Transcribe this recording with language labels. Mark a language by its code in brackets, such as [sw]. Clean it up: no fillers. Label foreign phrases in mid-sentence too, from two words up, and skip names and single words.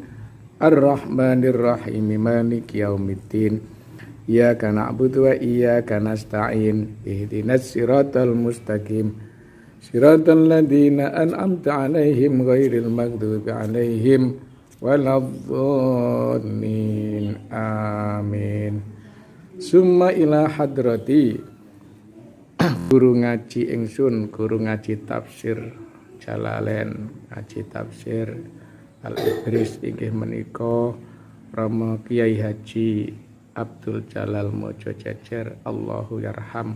[ar] الرحمن الرحيم. مالك يوم الدين. إياك نعبد وإياك نستعين. اهدنا الصراط المستقيم. صراط الذين أنعمت عليهم غير المغضوب عليهم ولا الضالين. آمين. ثم إلى حضرة. [jv] Guru ngaji ingsun, guru ngaji tafsir Jalalain, ngaji tafsir Al-Ibris inggih menika Rama Kiai Haji Abdul Jalal Mojo Jejer, [ar] الله يرحم.